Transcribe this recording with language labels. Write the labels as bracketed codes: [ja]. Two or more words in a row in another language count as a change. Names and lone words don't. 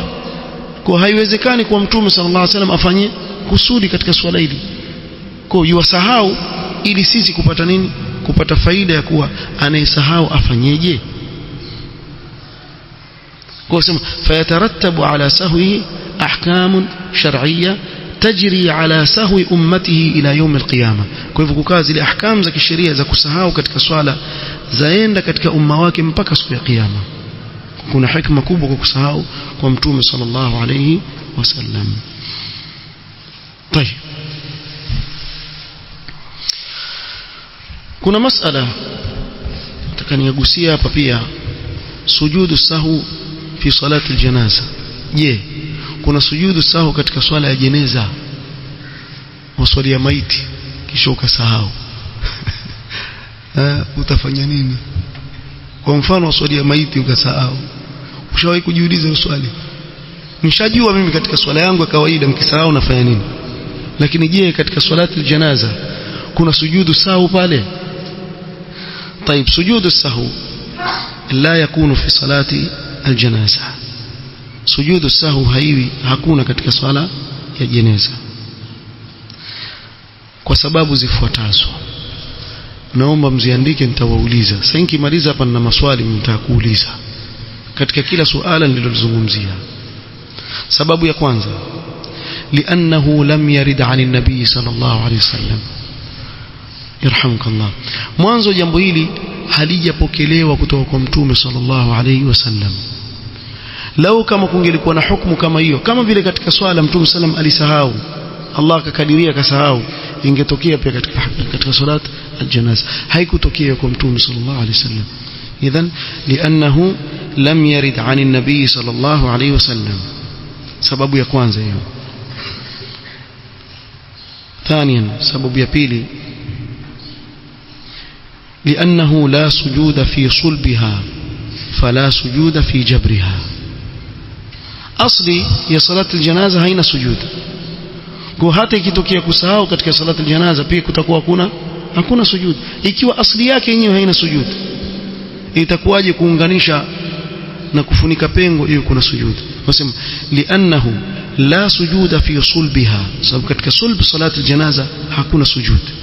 [sw] Kwa haiwezekani kwa mtume [ar] صلى الله عليه وسلم [sw] afanye kusudi katika swala hili. Kwa yuwasahau ili sisi kupata nini? Kupata faida ya kuwa anayesahau afanyeje. Kwa sema [ar] فيترتب على سهوه أحكام شرعية تجري على سهو أمته إلى يوم القيامة. [sw] Kwa hivyo kukaa zile ahkam za kisheria za kusahau katika swala zaenda katika umma wake mpaka siku ya kiyama. Kuna hikma kubwa kwa kusahau kwa mtume [ar] صلى الله عليه وسلم. [sw] طيب, kuna masala nataka niyagusia hapa pia, [ar] سجود سهو في صلاة الجنازة. [sw] Je, kuna [ar] سجود سهو [sw] katika swala ya jeneza? Waswali ya maiti kisha ukasahau utafanya nini? Kwa mfano waswali ya maiti ukasahau, ushawahi kujiuliza uswali? Nishajua mimi katika swala yangu ya kawaida nikisahau nafanya nini, lakini je katika [ar] صلاة الجنازة [sw] kuna [ar] سجود سهو [sw] pale? طيب, [ar] سجود سهو لا يكون في صلاة الجنازة. سجود سهو [sw] haiwi, hakuna katika swala ya jeneza kwa sababu zifuatazo. Naomba mziandike, nitawauliza. Sasa nikimaliza hapa na maswali nitakuuliza katika kila suala nililozungumzia. Sababu ya kwanza, [ar] لأنه لم يرد عن النبي صلى الله عليه وسلم. Yarhamukallah. [sw] Mwanzo jambo hili halijapokelewa kutoka kwa mtume [ar] صلى الله عليه وسلم. [sw] Lau kama kungelikuwa na hukumu kama hiyo, kama vile katika swala mtume sallam alisahau, Allah akakadiria akasahau, ingetokea pia katika [ar] صلاة الجنازة. [sw] Haikutokea kwa mtume [ar] صلى الله عليه وسلم. إذن لأنه لم يرد عن النبي صلى الله عليه وسلم. [sw] Sababu ya kwanza hiyo. ثانيا, sababu ya pili, [ar] لأنه لا سجود في صلبها فلا سجود في جبرها. [sw] asli ya [ar] صلاة الجنازة [sw] haina sujud. Kwa hata ikitokea kusahau katika [ar] صلاة الجنازة [sw] pia kutakuwa hakuna sujud. Ikiwa asli yake yenyewe haina sujud, itakuwaje kuunganisha na kufunika pengo hiyo kuna sujud? Wasema [ar] لأنه لا سجود في صلبها, [sw] sababu katika sulb [ar] صلاة الجنازة [sw] hakuna sujud.